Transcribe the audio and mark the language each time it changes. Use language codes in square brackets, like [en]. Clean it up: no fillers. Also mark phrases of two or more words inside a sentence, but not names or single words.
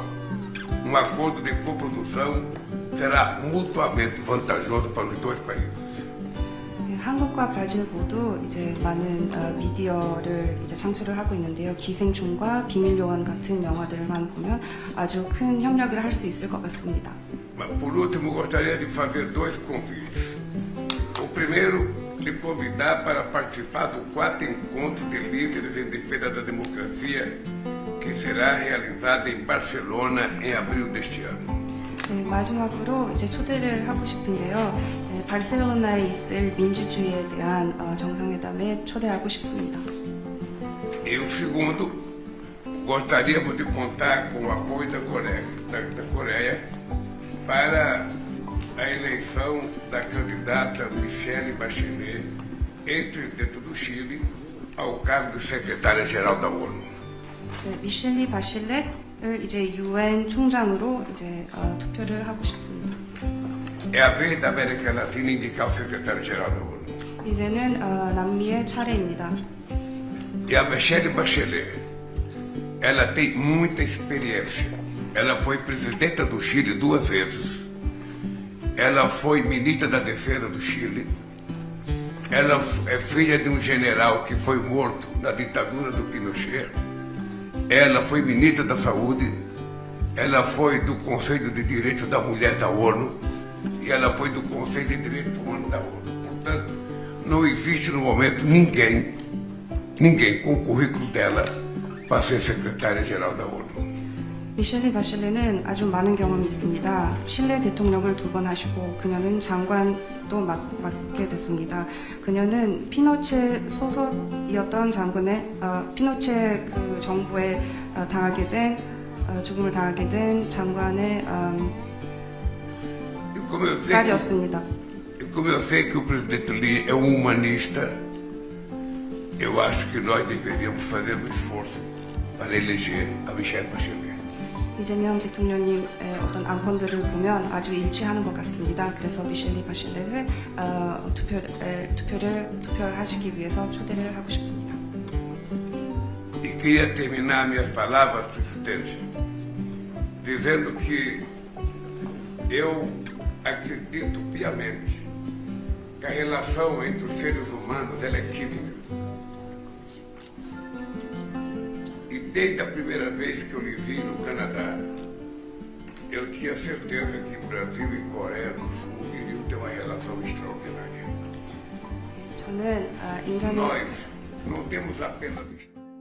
[pt] Um acordo de coprodução será mutuamente vantajoso para os dois países. [ko] 한국과 브라질 모두 이제 많은 미디어를 이제 창출을 하고 있는데요. 기생충과 비밀 요원 같은 영화들만 보면 아주 큰 협력을 할 수 있을 것 같습니다. [pt] Mas por último, gostaria de fazer dois convites. O primeiro, lhe convidar para participar do 4º Encontro de Líderes em Defesa da Democracia, que será realizado em Barcelona em abril deste ano. [ko] 네, 마지막으로 이제 초대를 하고 싶은데요. 네, 바르셀로나에 있을 민주주의에 대한 정상회담에 초대하고 싶습니다. [pt] E o segundo, gostaríamos de contar com o apoio da Coreia para a eleição da candidata Michelle Bachelet, ex-presidente do Chile, ao cargo de secretária-geral da ONU. [ko] 네, 미셸리 바실렛을 이제 유엔 총장으로 이제 투표를 하고 싶습니다. [pt] É a vez da América Latina indicar o secretário-geral da ONU. [ko] 이제는 남미의 차례입니다. [pt] E a Michelle Bachelet, ela tem muita experiência. Ela foi presidenta do Chile 2 vezes. Ela foi ministra da Defesa do Chile. Ela é filha de um general que foi morto na ditadura do Pinochet. Ela foi ministra da Saúde. Ela foi do Conselho de Direitos da Mulher da ONU. E ela foi do Conselho de Direitos Humanos da ONU. Portanto, não existe no momento ninguém com o currículo dela para ser secretária-geral da ONU. [ko] 미셸리 바실렛은 아주 많은 경험이 있습니다. 칠레 대통령을 2번 하시고 그녀는 장관도 맡게 됐습니다. 그녀는 피노체 소속이었던 장군의 피노체 그 정부에 죽음을 당하게 된 장관의 딸이었습니다. [pt] Como eu sei que o presidente Lee é um humanista, eu acho que nós deveríamos fazer um esforço para eleger a Michelle Bachelet. [ko] 이재명 대통령님의 어떤 안건들을 보면 아주 일치하는 것 같습니다. 그래서 미셸리 바실렛을 투표하시기 위해서 초대를 하고 싶습니다. [pt] E queria terminar minhas palavras, presidente, dizendo que eu acredito piamente que a relação entre os seres humanos ela é química. E desde a primeira vez que eu lhe vi no Canadá, eu tinha certeza que Brasil e Coreia do Sul iriam ter uma relação extraordinária. [ko] 저는 인간의 [pt] Nós não temos apenas